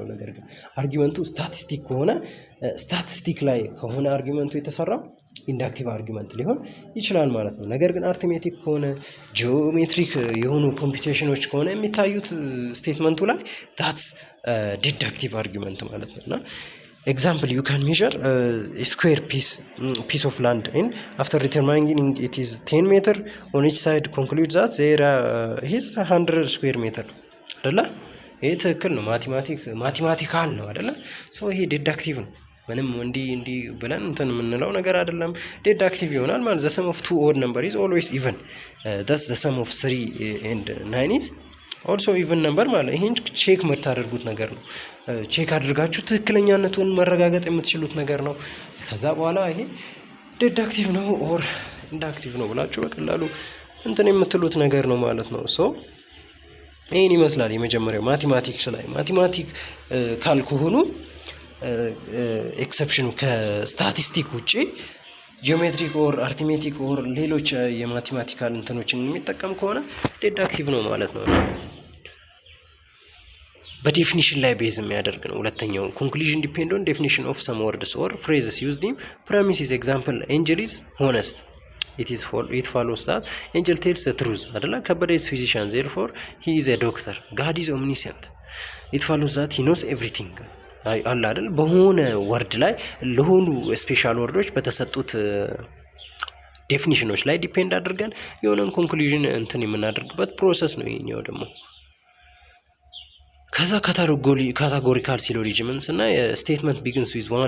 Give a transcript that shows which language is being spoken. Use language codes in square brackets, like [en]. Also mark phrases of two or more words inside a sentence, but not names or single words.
[am] ነገር ግን አርጊመንቱ ስታቲስቲክ ከሆነ ስታቲስቲክ ላይ ከሆነ አርጊመንቱ የተሰራው [en] inductive argument [am] ሊሆን ይችላል ማለት ነው። ነገር ግን አርትሜቲክ ከሆነ ጂኦሜትሪክ የሆኑ ኮምፒቴሽኖች ከሆነ የሚታዩት ስቴትመንቱ ላይ [en] that's deductive argument [am] ማለት ነው። እና [en] example you can measure a square piece of land and after determining it is 10 meter on each side conclude that there is 100 square meter [am] አይደለ? ይሄ ትክክል ነው። ማቴማቲካል ነው አይደለ? ሶ ይሄ ዲዳክቲቭ ነው። ምንም እንዲ ብለን እንትን የምንለው ነገር አይደለም። ዲዳክቲቭ ይሆናል ማለት [en] the sum of two odd number is always even thus the sum of 3 and 9 is also even number [am] ማለት ይሄን ቼክ የምታደርጉት ነገር ነው። ቼክ አድርጋችሁ ትክክለኛነቱን መረጋገጥ የምትችሉት ነገር ነው። ከዛ በኋላ ይሄ ዲዳክቲቭ ነው ኦር ኢንዳክቲቭ ነው ብላችሁ በቀላሉ እንትን የምትሉት ነገር ነው ማለት ነው። ሶ ይሄን ይመስላል የመጀመሪያው ማቴማቲክስ ላይ። ማቴማቲክ ካልሆኑ ኤክሰፕሽኑ ከስታቲስቲክ ውጪ [en] geometric or arithmetic or [am] ሌሎች የማቴማቲካል እንትኖችን የሚጠቀም ከሆነ ዲዳክቲቭ ነው ማለት ነው። በዴፊኒሽን ላይ ቤዝ የሚያደርግ ነው። ሁለተኛው [en] conclusion depend on definition of some words or phrases used in premises example angel is honest it follows that angel tells the truth [am] አይደለ? [en] ከበደ is physician therefore he is a doctor God is omniscient it follows that he knows everything [am] አለ አይደል? በሆነ ወርድ ላይ ለሆኑ ስፔሻል ወርዶች በተሰጡት ዴፊኒሽኖች ላይ ዲፔንድ አድርገን የሆነን ኮንክሉዥን እንትን የምናደርግበት ፕሮሰስ ነው ይሄኛው ደግሞ። ከዛ [en] categorical syllogism [am] ስናይ [en] statement begins with one